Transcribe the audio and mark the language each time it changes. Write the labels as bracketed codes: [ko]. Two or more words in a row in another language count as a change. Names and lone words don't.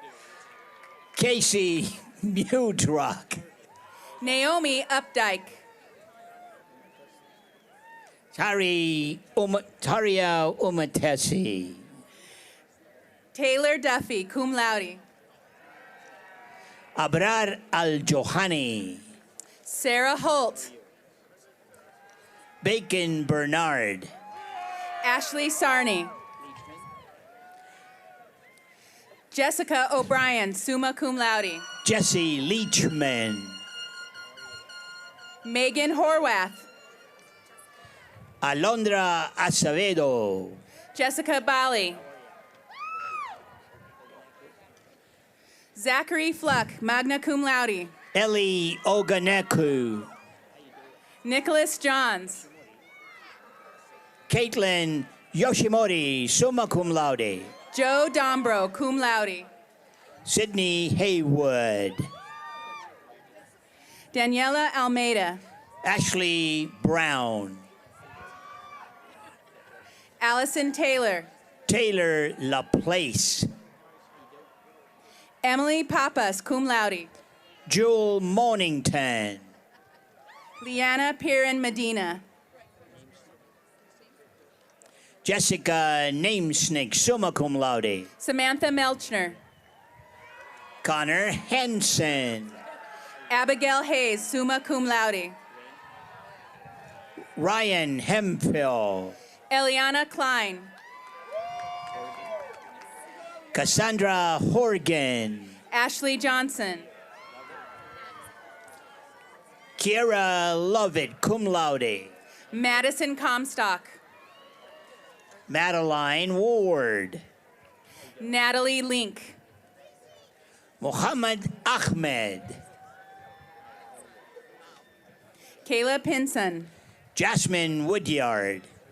[en] Casey Mudrock. Naomi Updike. Taria Umatesi. Taylor Duffy, [la] cum laude. [en] Abrar Al-Johani. Sarah Holt. Bacon Bernard. Ashley Sarney. Jessica O'Brien, [la] summa cum laude. [en] Jesse Leachman. Megan Horwath. Alondra Acevedo. Jessica Bali. Zachary Fluck, [la] magna cum laude. [en] Ellie Oganeku. Nicholas Johns. Caitlin Yoshimori, [la] summa cum laude. [en] Joe Dombro, [la] cum laude. [en] Sydney Haywood. Daniela Almeida. Ashley Brown. Allison Taylor. Taylor Laplace. Emily Papas, [la] cum laude. [en] Jewel Mornington. Liana Piran Medina. Jessica Namesnick, [la] summa cum laude. [en] Samantha Melchner. Connor Henson. Abigail Hayes, [la] summa cum laude. [en] Ryan Hemphill. Eliana Klein. Cassandra Horgan. Ashley Johnson. Kiera Lovett, [la] cum laude. [en] Madison Comstock. Madeline Ward. Natalie Link. Muhammad Ahmed. Kayla Pinson. Jasmine Woodyard.